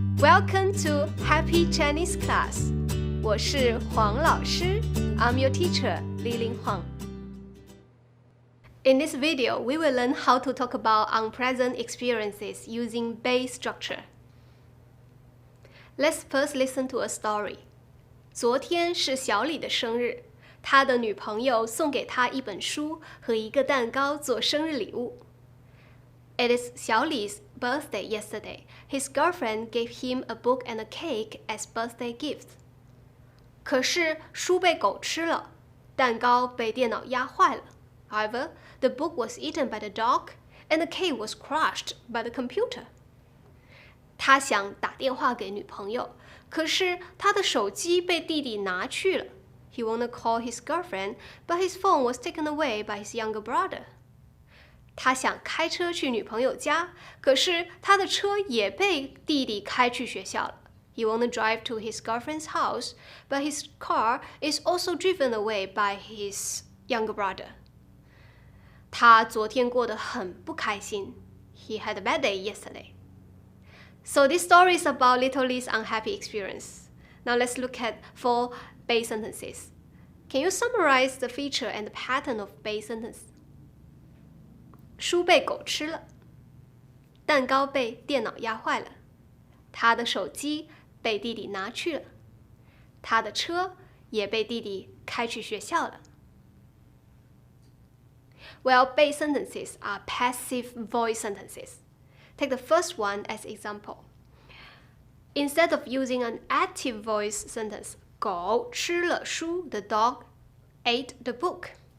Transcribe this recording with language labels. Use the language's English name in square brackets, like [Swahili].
[English] Welcome to Happy Chinese Class. [Chinese] 我是黄老师 [English] I'm your teacher, Li-Ling Huang. In this video, we will learn how to talk about unpleasant experiences using base structure. Let's first listen to a story. [Chinese] 昨天是小李的生日，他的女朋友送给他一本书和一个蛋糕做生日礼物。 [English] It is 小李's birthday yesterday. His girlfriend gave him a book and a cake as birthday gifts. [Chinese] 可是书被狗吃了，蛋糕被电脑压坏了。 [English] However, the book was eaten by the dog and the cake was crushed by the computer. [Chinese] 他想打电话给女朋友，可是他的手机被弟弟拿去了。 [English] He wanted to call his girlfriend, but his phone was taken away by his younger brother. [Chinese] 他想开车去女朋友家，可是他的车也被弟弟开去学校了。 [English] He wanted to drive to his girlfriend's house, but his car is also driven away by his younger brother. [Chinese] 他昨天过得很不开心。 [English] He had a bad day yesterday. So this story is about Little Li's unhappy experience. Now let's look at 4 base sentences. Can you summarize the feature and the pattern of base sentence? [Chinese] 书被狗吃了，蛋糕被电脑压坏了，他的手机被弟弟拿去了，他的车也被弟弟开去学校了。 [English] Well, base sentences are passive voice sentences. Take the first one as example. Instead of using an active voice sentence, [Chinese] 狗吃了书 [English] the dog ate the book.